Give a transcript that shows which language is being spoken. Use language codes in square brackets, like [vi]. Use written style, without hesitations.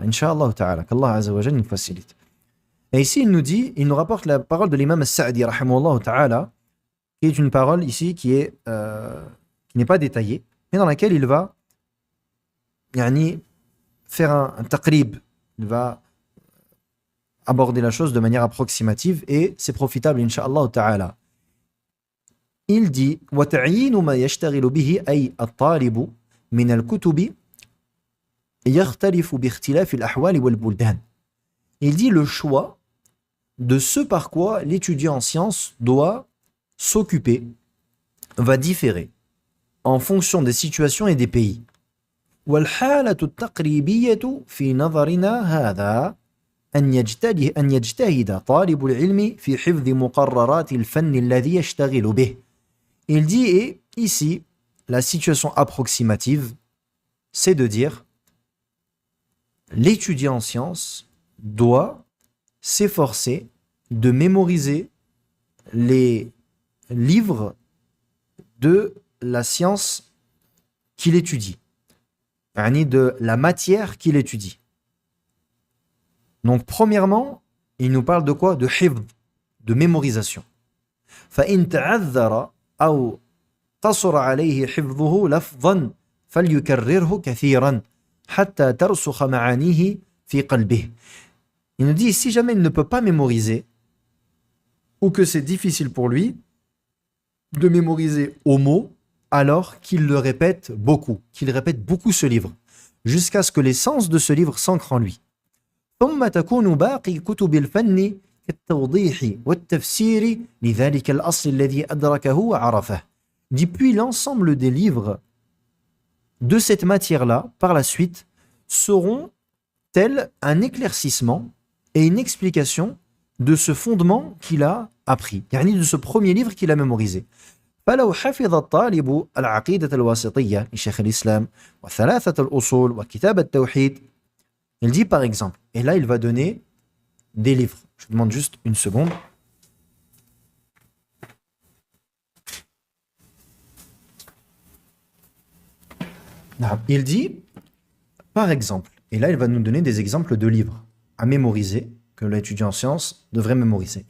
[fr] Inch'Allah ta'ala, qu'Allah azza wa jalla nous facilite. Et ici, il nous rapporte la parole de l'imam As-Sa'di, rahimahullah ta'ala, qui est une parole ici qui n'est pas détaillée, mais dans laquelle il va faire un taqrib, il va aborder la chose de manière approximative et c'est profitable, incha'Allah ta'ala. Il dit [ar] وَتَعْيِينُ مَا يَشْتَغِلُ بِهِ أي الطالب من الكتب يختلف باختلاف الأحوال والبلدان. [fr] Il dit le choix de ce par quoi l'étudiant en sciences doit s'occuper va différer en fonction des situations et des pays. [ar] والحالة التقريبية في نظرنا هذا أن يجتهد طالب العلم في حفظ مقررات الفن الذي يشتغل به. [fr] Il dit, et ici, la situation approximative, c'est de dire, l'étudiant en sciences doit s'efforcer de mémoriser les livres de la science qu'il étudie, de la matière qu'il étudie. Donc, premièrement, il nous parle de quoi? De hifd, de mémorisation. [ar] فَإِن تَعَذَّرَ أو قصر عليه حفظه لفظا فليكرره كثيرا حتى ترسخ معانيه في قلبه. [fr] Il nous dit, si jamais il ne peut pas mémoriser, ou que c'est difficile pour lui de mémoriser au mot, alors qu'il le répète beaucoup, qu'il répète beaucoup ce livre, jusqu'à ce que l'essence de ce livre s'ancre en lui. [ar] ثم تكون باقي كتب الفن كالتوضيح والتفسير لذلك الأصل الذي أدركه وعرفه. [fr] Dit puis l'ensemble des livres de cette matière-là, par la suite, seront tels un éclaircissement et une explication de ce fondement qu'il a appris, de ce premier livre qu'il a mémorisé. [ar] فلو حفظ الطالب العقيدة الواسطية لشيخ الإسلام وثلاثة الأصول وكتاب التوحيد. [fr] Il dit par exemple, et là il va donner des livres. Je vous demande juste une seconde. Il dit, par exemple, et là il va nous donner des exemples de livres à mémoriser, que l'étudiant en sciences devrait mémoriser.